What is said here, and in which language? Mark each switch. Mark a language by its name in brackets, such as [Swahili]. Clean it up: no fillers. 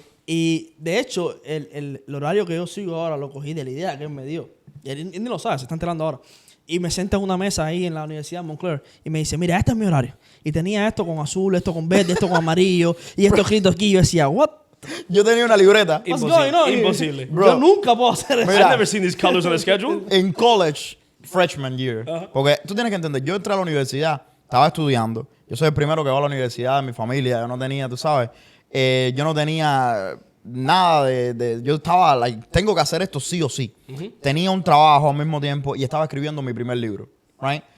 [Spanish] Y de hecho, el horario que yo sigo ahora lo cogí de la idea que él me dio. Y él ni lo sabe, se está enterando ahora. Y me senté en una mesa ahí en la Universidad de Montclair y me dice, mira, este es mi horario. Y tenía esto con azul, esto con verde, esto con amarillo y esto escrito aquí. Y yo decía, [English] what? [Spanish] Yo tenía una libreta. [English] What's going on? [Spanish] Imposible. Bro, yo nunca puedo hacer eso. [English] I've never seen these colors on the schedule. En college, freshman year. [Spanish] Porque tú tienes que entender, yo entré a la universidad, estaba estudiando. Yo soy el primero que va a la universidad de mi familia. Yo no tenía, tú sabes, yo no tenía nada yo estaba, tengo que hacer esto sí o sí. Tenía un trabajo al mismo tiempo y estaba escribiendo mi primer libro. Right?